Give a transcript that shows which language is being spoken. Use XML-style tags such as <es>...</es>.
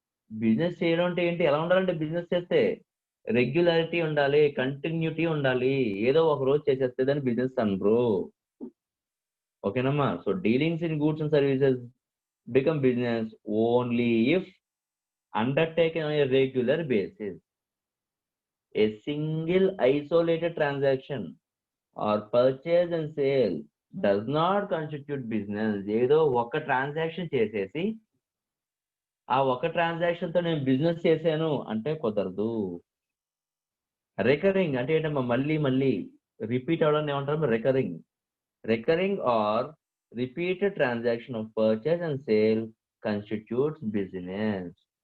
<te>Business చేయడం అంటే ఏంటి? ఎలా ఉండాలంటే బిజినెస్ చేస్తే రెగ్యులారిటీ ఉండాలి, కంటిన్యూటీ ఉండాలి. ఏదో ఒక రోజు చేసేస్తే దాన్ని బిజినెస్ అనరు. ఓకేనమ్మా?</te> <en>So dealings in goods and services become business only if undertaken on a regular basis. A single isolated transaction or purchase and sale does not constitute business.</en> <te>ఏదో ఒక ట్రాన్సాక్షన్ చేసేసి ఆ ఒక ట్రాన్సాక్షన్ తో నేను బిజినెస్ చేశాను అంటే కుదరదు. రికరింగ్ అంటే ఏంటమ్మా? మళ్ళీ రిపీట్ అవడం ఏమంటారు?</te> <en>Recurring or repeated transaction of purchase and sale constitutes business.</en>